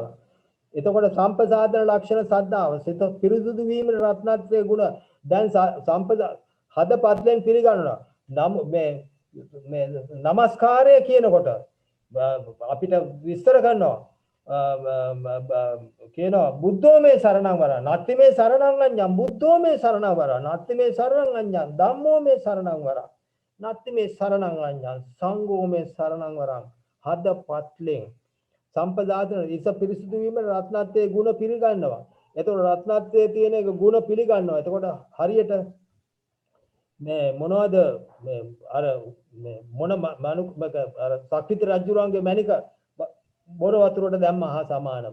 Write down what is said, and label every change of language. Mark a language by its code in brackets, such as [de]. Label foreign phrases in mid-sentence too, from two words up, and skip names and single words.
[si] එතකොට සම්පසාදන ලක්ෂණ සද්ධාව සිත පිරිසුදු වීම රත්නත්‍රයේ ගුණ දැන් හදපත්ලෙන් පිළිගන්නවා. මේ නමස්කාරය කියනකොට අපිට විස්තර කරනවා කියනවා [pi] බුද්ධෝ මේ සරණං වරං නත්ති මේ සරණං අඤ්ඤං බුද්ධෝ මේ සරණං වරං නත්ති මේ සරණං අඤ්ඤං ධම්මෝ මේ සරණං වරං නත්ති මේ සරණං අඤ්ඤං සංඝෝ මේ සරණං වරං [si] හදපත්ලෙන් සම්පදාතන ඉස පිරිසුදු වීම රත්නත්‍රයේ ගුණ පිළිගන්නවා. එතකොට රත්නත්‍රයේ තියෙන එක ගුණ පිළිගන්නවා. එතකොට හරියට මේ මොනවද මේ අර මේ මොන අර සක්විති රජුරන්ගේ මණික බොර වතුරට දැම්මහා සමානව.